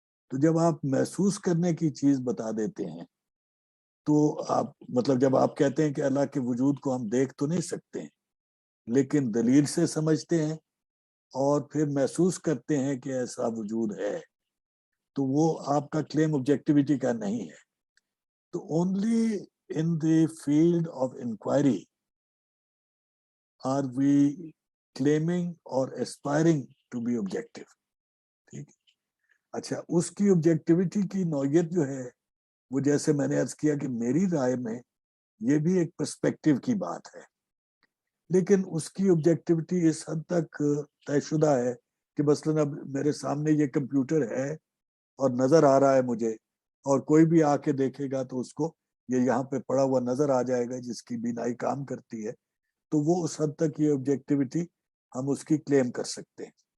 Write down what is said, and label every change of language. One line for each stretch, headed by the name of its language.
Urdu: تو جب آپ محسوس کرنے کی چیز بتا دیتے ہیں تو آپ مطلب جب آپ کہتے ہیں کہ اللہ کے وجود کو ہم دیکھ تو نہیں سکتے ہیں لیکن دلیل سے سمجھتے ہیں اور پھر محسوس کرتے ہیں کہ ایسا وجود ہے, تو وہ آپ کا کلیم آبجیکٹیوٹی کا نہیں ہے.
English: تو only in the field of inquiry are we claiming or aspiring to be objective.
Urdu: ٹھیک ہے, اچھا اس کی آبجیکٹیوٹی کی نوعیت جو ہے وہ جیسے میں نے عرض کیا کہ میری رائے میں یہ بھی ایک پرسپیکٹیو کی بات ہے, لیکن اس کی آبجیکٹیوٹی اس حد تک طے شدہ ہے کہ مثلاً اب میرے سامنے یہ کمپیوٹر ہے اور نظر آ رہا ہے مجھے, اور کوئی بھی آ کے دیکھے گا تو اس کو یہ یہاں پہ پڑا ہوا نظر آ جائے گا جس کی بینائی کام کرتی ہے, تو وہ اس حد تک یہ آبجیکٹیوٹی ہم اس کی کلیم کر سکتے ہیں.